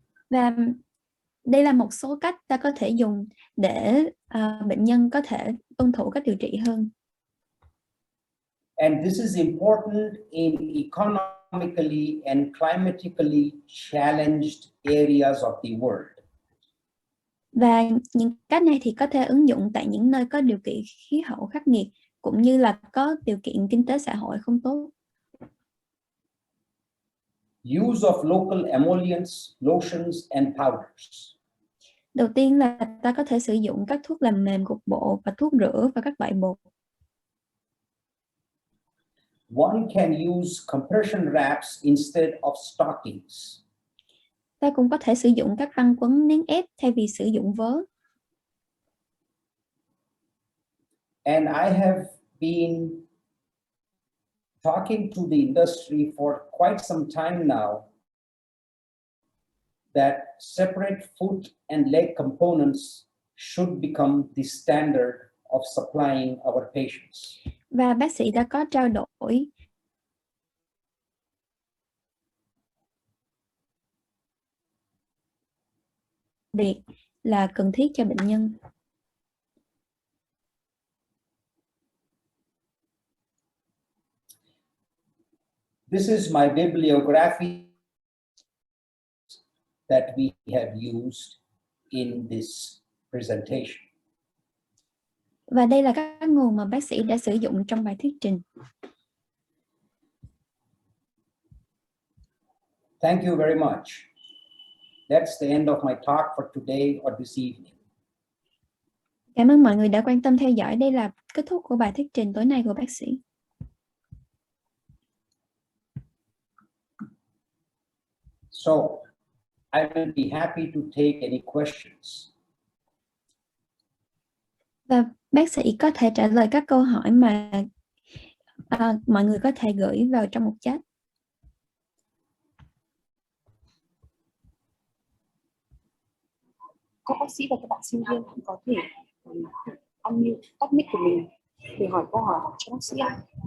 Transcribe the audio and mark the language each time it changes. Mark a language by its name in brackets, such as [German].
[Vietnamese] Và đây là một số cách ta có thể dùng để bệnh nhân có thể tuân thủ cách điều trị hơn. [English] And this is important in economically and climatically challenged areas of the world. [Vietnamese] Và những cách này thì có thể ứng dụng tại những nơi có điều kiện khí hậu khắc nghiệt cũng như là có điều kiện kinh tế xã hội không tốt. [English] Use of local emollients, lotions, and powders. [Vietnamese] Đầu tiên là ta có thể sử dụng các thuốc làm mềm cục bộ và thuốc rửa và các loại bột. [English] One can use compression wraps instead of stockings. [Vietnamese] Ta cũng có thể sử dụng các băng quấn nén ép thay vì sử dụng vớ. [English] And I have been talking to the industry for quite some time now that separate foot and leg components should become the standard of supplying our patients. [Vietnamese] Và bác sĩ đã có trao đổi việc là cần thiết cho bệnh nhân. [English] This is my bibliography that we have used in this presentation. [Vietnamese] Và đây là các nguồn mà bác sĩ đã sử dụng trong bài thuyết trình. [English] Thank you very much. That's the end of my talk for today or this evening. [Vietnamese] Cảm ơn mọi người đã quan tâm theo dõi. Đây là kết thúc của bài thuyết trình tối nay của bác sĩ. [English] So, I will be happy to take any questions. [Vietnamese] Và bác sĩ có thể trả lời các câu hỏi mà mọi người có thể gửi vào trong một chat. Các bác sĩ và các bạn sinh viên cũng có thể unmute, tắt mic của mình để hỏi câu hỏi cho bác sĩ ạ.